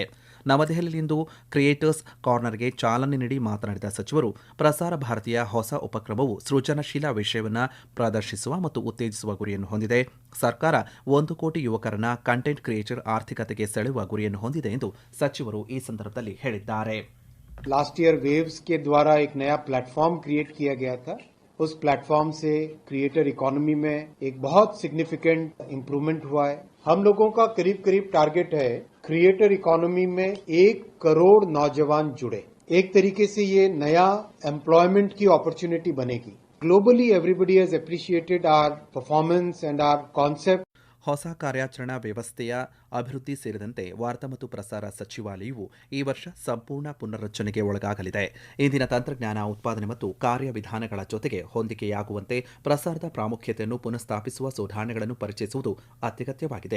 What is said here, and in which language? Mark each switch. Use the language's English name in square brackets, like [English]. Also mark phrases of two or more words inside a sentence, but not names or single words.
[Kannada] ನವದೆಹಲಿಯಲ್ಲಿಂದು ಕ್ರಿಯೇಟರ್ಸ್ ಕಾರ್ನರ್ಗೆ ಚಾಲನೆ ನೀಡಿ ಮಾತನಾಡಿದ ಸಚಿವರು, ಪ್ರಸಾರ ಭಾರತಿಯ ಹೊಸ ಉಪಕ್ರಮವು ಸೃಜನಶೀಲ ವಿಷಯವನ್ನು ಪ್ರದರ್ಶಿಸುವ ಮತ್ತು ಉತ್ತೇಜಿಸುವ ಗುರಿಯನ್ನು ಹೊಂದಿದೆ. ಸರ್ಕಾರ 1 ಕೋಟಿ ಯುವಕರನ್ನ [English] content creator [Kannada] ಆರ್ಥಿಕತೆಗೆ ಸೆಳೆಯುವ ಗುರಿಯನ್ನು ಹೊಂದಿದೆ ಎಂದು ಸಚಿವರು ಈ ಸಂದರ್ಭದಲ್ಲಿ ಹೇಳಿದ್ದಾರೆ. [English] last year [Hindi] वेव्स के द्वारा एक नया [English] platform create [Hindi] किया गया था. उस प्लेटफॉर्म से [English] creator economy [Hindi] में एक बहुत [English] significant improvement [Hindi] हुआ है. हम लोगों का करीब करीब टारगेट है [English] creator economy [Hindi] में 1 करोड़ नौजवान जुड़े. एक तरीके से ये नया एम्प्लॉयमेंट की अपॉर्चुनिटी बनेगी. [English] Globally everybody has appreciated our performance and our concept. [Kannada] ಹೊಸ ಕಾರ್ಯಾಚರಣಾ ವ್ಯವಸ್ಥೆಯ ಅಭಿವೃದ್ಧಿ ಸೇರಿದಂತೆ ವಾರ್ತಾ ಮತ್ತು ಪ್ರಸಾರ ಸಚಿವಾಲಯವು ಈ ವರ್ಷ ಸಂಪೂರ್ಣ ಪುನರ್ರಚನೆಗೆ ಒಳಗಾಗಲಿದೆ. ಇಂದಿನ ತಂತ್ರಜ್ಞಾನ, ಉತ್ಪಾದನೆ ಮತ್ತು ಕಾರ್ಯವಿಧಾನಗಳ ಜೊತೆಗೆ ಹೊಂದಿಕೆಯಾಗುವಂತೆ ಪ್ರಸಾರದ ಪ್ರಾಮುಖ್ಯತೆಯನ್ನು ಪುನಃಸ್ಥಾಪಿಸುವ ಸುಧಾರಣೆಗಳನ್ನು ಪರಿಚಯಿಸುವುದು ಅತ್ಯಗತ್ಯವಾಗಿದೆ.